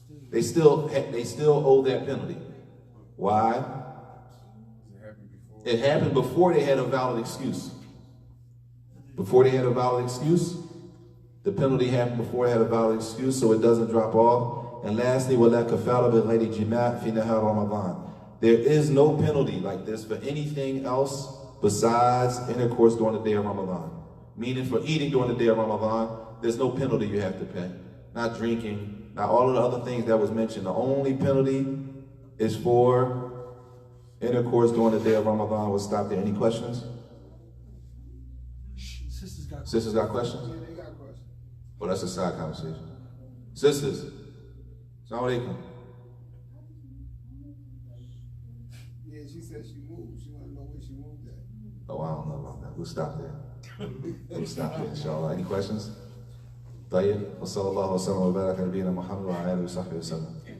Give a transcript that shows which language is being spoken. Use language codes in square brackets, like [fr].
[en] They still owe that penalty. Why? It happened before they had a valid excuse. Before they had a valid excuse, the penalty happened before they had a valid excuse, so it doesn't drop off. And lastly, [ar] وَلَا كَفَارَ بِغَيْرِ جِمَاعٍ فِي نَهَارِ رَمَضَانِ. [en] There is no penalty like this for anything else besides intercourse during the day of Ramadan. Meaning for eating during the day of Ramadan, there's no penalty you have to pay. Not drinking, not all of the other things that was mentioned. The only penalty is for intercourse during the day of Ramadan. We'll stop there. Any questions? Sisters got questions? Yeah, they got questions. Well, that's a side conversation. Sisters, Assalamu alaikum. Yeah, she said she moved. She want to know where she moved at. Oh, I don't know about that. We'll stop there. We'll stop there, inshallah. Any questions? [ar] طيب وصلى الله وسلم وبارك على نبينا محمد وعلى اله وصحبه وسلم.